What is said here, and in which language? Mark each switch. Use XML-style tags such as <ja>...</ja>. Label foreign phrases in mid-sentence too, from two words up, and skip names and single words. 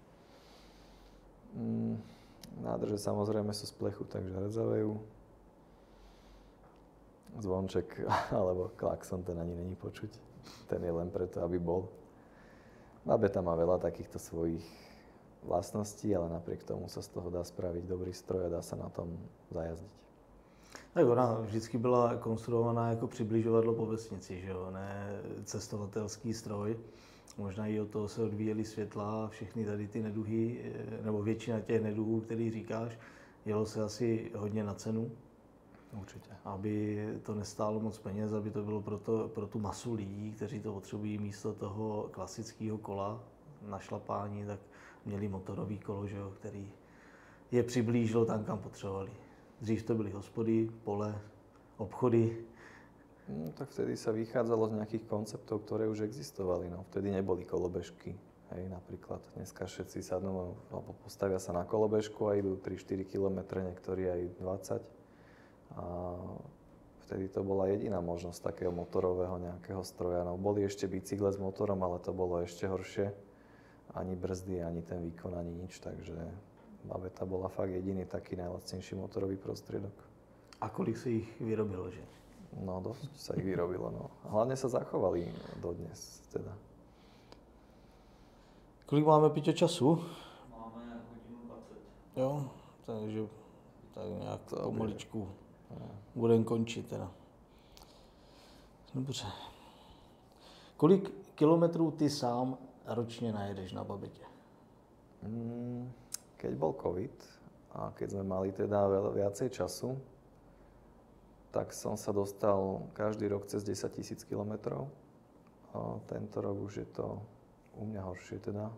<sk>Nádrže samozrejme sú z plechu, takže redzavejú. Zvonček alebo klakson, ten ani není počuť. Ten je len preto, aby bol. Babeta má veľa takýchto svojich vlastností, ale napriek tomu sa z toho dá spraviť dobrý stroj a dá sa na tom zajazdiť.</sk> <cs>Tak ona vždycky byla konstruovaná jako přibližovadlo po vesnici, že jo? Ne cestovatelský stroj. Možná i od toho se odvíjely světla a všechny tady ty neduhy, nebo většina těch neduhů, který říkáš, jelo se asi hodně na cenu. Určitě. Aby to nestálo moc peněz, aby to bylo pro tu masu lidí, kteří to potřebují místo toho klasického kola na šlapání, tak měli motorový kolo, že jo, který je přiblížilo tam, kam potřebovali. Dřív to byly hospody, pole, obchody.</cs> <sk>No, tak vtedy sa vychádzalo z nejakých konceptov, ktoré už existovali. No, vtedy neboli kolobežky. Hej, napríklad dneska všetci sadnú alebo postavia sa na kolobežku a idú 3-4 km, niektorí aj 20. A vtedy to bola jediná možnosť takého motorového nejakého stroja. No, boli ešte bicykle s motorom, ale to bolo ešte horšie. Ani brzdy, ani ten výkon, ani nič. Takže babeta bola fakt jediný taký najlacnejší motorový prostriedok. A kolik si ich vyrobilo, že? No, dosť sa ich vyrobilo, no. Hlavne sa zachovali dodnes, teda.</sk> <cs>Kolik máme, Piťo, času? Máme hodinu 20. Jo, takže tak nějak pomaličku budeme končit teda. Dobře. Kolik kilometrů ty sám ročně najedeš na babetě?</cs> <sk>Keď bol COVID a keď sme mali teda viacej času, tak som sa dostal každý rok cez 10 000 kilometrov. Tento rok už je to u mňa horšie teda.</sk>